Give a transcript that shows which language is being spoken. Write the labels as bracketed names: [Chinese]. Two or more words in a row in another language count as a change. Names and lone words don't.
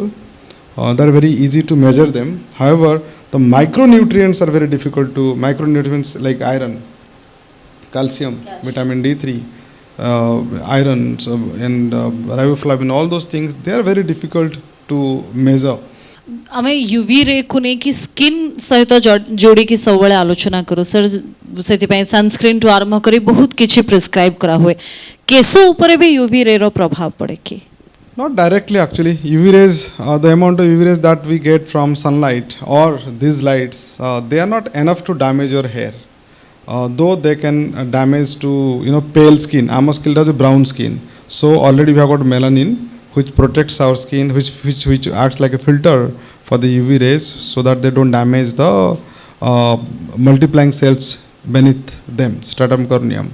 [English] They're very easy to measure them. However, the micronutrients are very difficult to, micronutrients like iron, calcium, vitamin D3, iron, and riboflavin, all those things, they are very difficult to measure. [Odia] ଆମେ [English] UV rays [Odia] ନେଇକି ସ୍କିନ୍ ସହିତ ଯୋଡ଼ିକି ସବୁବେଳେ ଆଲୋଚନା କରୁ ସାର୍, ସେଥିପାଇଁ ସନସ୍କ୍ରିନ୍ ଠୁ ଆରମ୍ଭ କରି ବହୁତ କିଛି ପ୍ରେସ୍କ୍ରାଇବ୍ କରାହୁଏ। କେଶ ଉପରେ ବି [English] UV rays [Odia] ପ୍ରଭାବ ପଡ଼େ କି? [English] Not directly actually. UV rays, the amount of UV rays that we get from sunlight or these lights, they are not enough to damage your hair. Though they can damage to pale skin. Our skin has a brown skin, so already we have got melanin, which protects our skin, which acts like a filter for the UV rays, so that they don't damage the multiplying cells beneath them, stratum corneum.